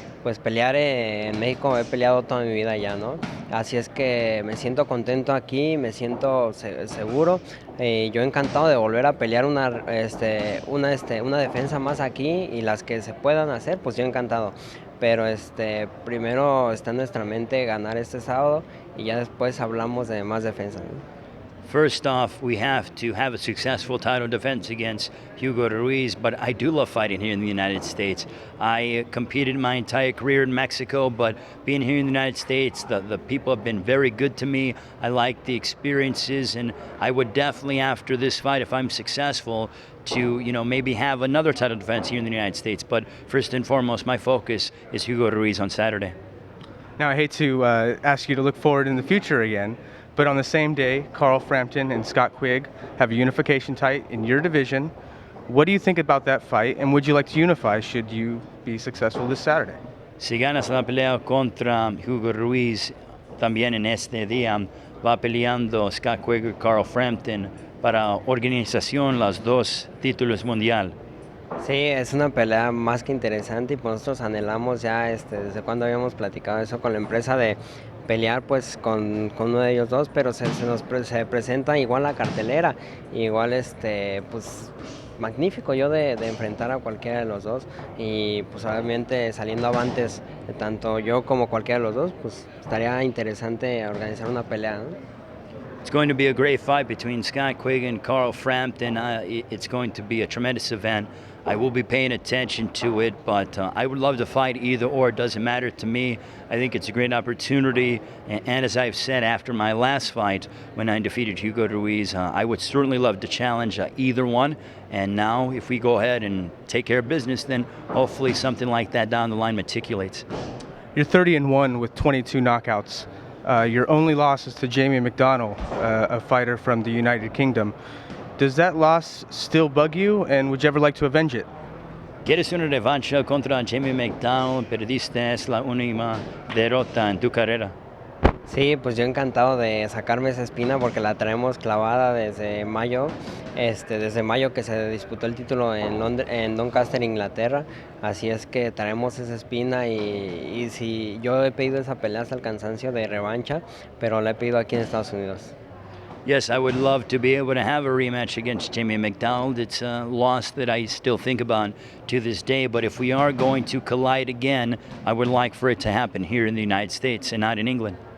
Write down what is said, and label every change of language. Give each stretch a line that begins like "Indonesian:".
Spanish: Pues pelear en México, he peleado toda mi vida ya, ¿no? Así es que me siento contento aquí, me siento seguro. Yo encantado de volver a pelear una defensa más aquí y las que se puedan hacer, pues yo encantado. Pero primero está en nuestra mente ganar este sábado y ya después hablamos de más defensa, ¿no?
English: First off, we have to have a successful title defense against Hugo Ruiz, but I do love fighting here in the United States. I competed my entire career in Mexico, but being here in the United States, the people have been very good to me. I like the experiences, and I would definitely, after this fight, if I'm successful, to maybe have another title defense here in the United States. But first and foremost, my focus is Hugo Ruiz on Saturday. Now, I hate to ask you to look forward in the future again, but on the same day, Carl Frampton and Scott Quigg have a unification fight in your division. What do you think about that fight, and would you like to unify should you be successful this Saturday?
Spanish: Si ganas la pelea contra Hugo Ruiz, también en este día va peleando Scott Quigg y Carl Frampton para organización los dos títulos mundial. Sí, es una pelea más que interesante y pues nosotros anhelamos ya desde cuando habíamos platicado eso con la empresa de pelear pues con uno de ellos dos, pero se presenta igual la cartelera, igual pues magnífico yo de enfrentar a cualquiera de los dos y pues obviamente saliendo avantes tanto yo como cualquiera de los dos, pues estaría interesante organizar una pelea, ¿no?
English: It's going to be a great fight between Scott Quigg and Carl Frampton. It's going to be a tremendous event. I will be paying attention to it, but I would love to fight either or. It doesn't matter to me. I think it's a great opportunity. And as I've said after my last fight, when I defeated Hugo Ruiz, I would certainly love to challenge either one. And now, if we go ahead and take care of business, then hopefully something like that down the line matriculates. You're 30-1 with 22 knockouts. Your only loss is to Jamie McDonnell, a fighter from the United Kingdom. Does that loss still bug you, and would you ever like to avenge it?
Spanish: ¿Quieres una revancha contra Jamie McDonnell? Perdiste la única derrota en tu carrera. Sí, pues yo encantado de sacarme esa espina porque la traemos clavada desde mayo que se disputó el título en Doncaster, Inglaterra. Así es que traemos esa espina y si yo he pedido esa pelea hasta el cansancio de revancha, pero la he pedido aquí en Estados Unidos.
English: Yes, I would love to be able to have a rematch against Jamie McDonnell. It's a loss that I still think about to this day, but if we are going to collide again, I would like for it to happen here in the United States and not in England.